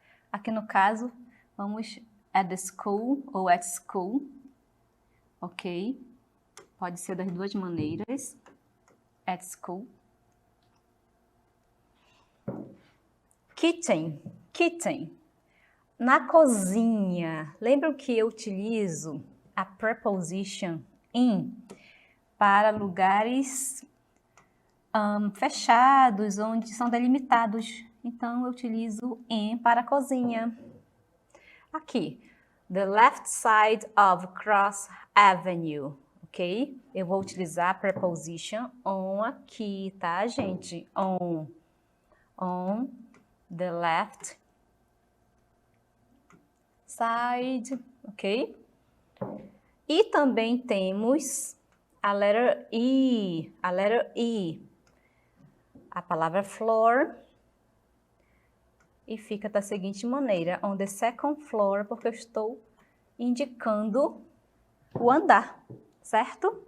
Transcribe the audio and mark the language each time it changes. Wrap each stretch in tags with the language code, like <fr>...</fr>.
<pt>Aqui no caso, vamos</pt> <en>at the school</en> <pt>ou</pt> <en>at school.</en> <pt>Ok? Pode ser das duas maneiras.</pt> <en>At school. Kitchen, kitchen,</en> <pt>na cozinha. Lembram que eu utilizo a preposition in para lugares fechados, onde são delimitados. Então, eu utilizo in para a cozinha.</pt> <en>Aqui, the left side of Cross Avenue, ok?</en> <pt>Eu vou utilizar a preposition on aqui, tá, gente?</pt> <en>On the left side, ok?</en> <pt>E também temos a letter E, a palavra floor, e fica da seguinte maneira,</pt> <en>on the second floor,</en> <pt>porque eu estou indicando o andar, certo?</pt>